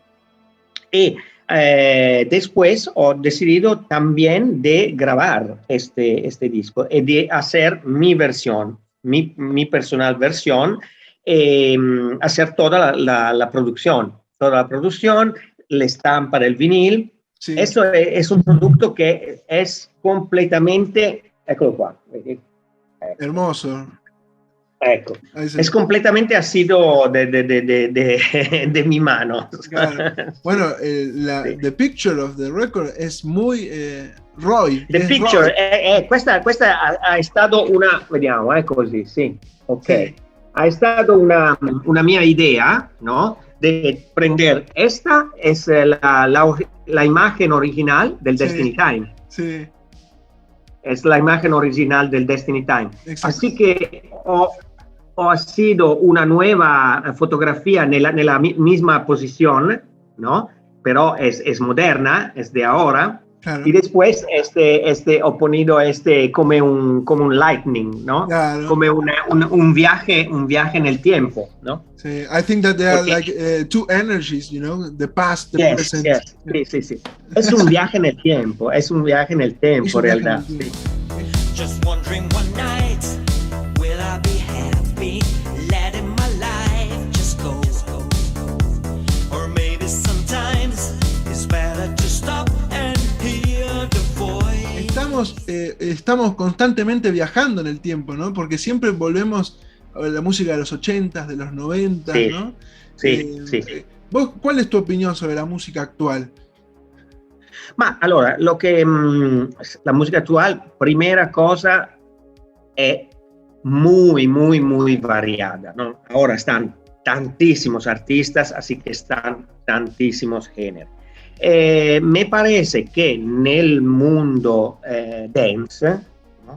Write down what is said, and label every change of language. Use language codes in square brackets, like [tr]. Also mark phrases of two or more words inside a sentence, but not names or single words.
[es] Y después he decidido también de grabar este disco y de hacer mi versión, mi personal versión, hacer toda la producción, la estampa del vinil. Sí. Eso es un producto que es completamente, [it] eccolo qua, vedi? [es] Hermoso. [it] Ecco, [es] es completamente ha sido de mi mano. Claro. Bueno, Sí. [en] the picture of the record [es] es muy Roy. [en] The picture, [it] questa ha stato una, vediamo, così, sì, ok. [es] Sí. [it] Ha stato una mia idea, ¿no? [es] De prender, esta es la imagen original del Sí. Destiny Time. Sí. Es la imagen original del Destiny Time. Exacto. Así que ho sido una nueva fotografía nella misma posición, ¿no? Pero es moderna, es de ahora. Claro. Y después he ponido como un lightning, ¿no? Claro. Como un viaje en el tiempo, ¿no? Sí. [en] I think that there are Okay. like two energies, you know, the past, the Yes, present. yes. [es] Sí. Es un viaje en el tiempo, Es un viaje en realidad. el tiempo. [en] Just wondering one night, will I be happy letting my life just go? Or maybe sometimes it's better to stop and hear the voice. [es] Estamos constantemente viajando en el tiempo, ¿no? Porque siempre volvemos a la música de los 80s, de los 90s, Sí. ¿no? Sí. ¿Vos, ¿cuál es tu opinión sobre la música actual? [it] Ma allora, [es] la música actual, primera cosa, es muy variada, ¿no? Ahora están tantísimos artistas, así que están tantísimos géneros. Me parece que nel mundo dance, ¿no?